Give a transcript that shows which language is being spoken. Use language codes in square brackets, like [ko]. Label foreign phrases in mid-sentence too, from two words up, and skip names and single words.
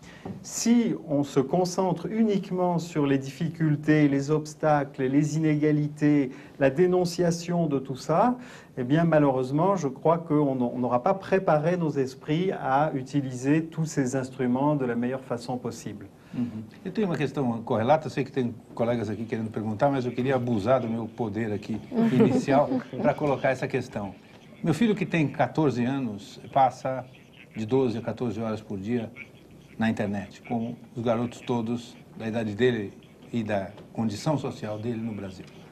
[fr] Si on se concentre uniquement sur les difficultés, les obstacles, les inégalités, la dénonciation de tout ça, eh bien malheureusement, je crois qu'on n'aura pas préparé nos esprits à utiliser tous ces instruments de la meilleure façon possible. [pt] Eu tenho uma questão correlata, eu sei que tem colegas aqui querendo perguntar, mas eu queria abusar do meu poder aqui inicial para colocar essa questão. Meu filho, que tem 14 anos, passa de 12 a 14 horas por dia na internet, como os garotos todos da idade dele e da condição social dele no Brasil.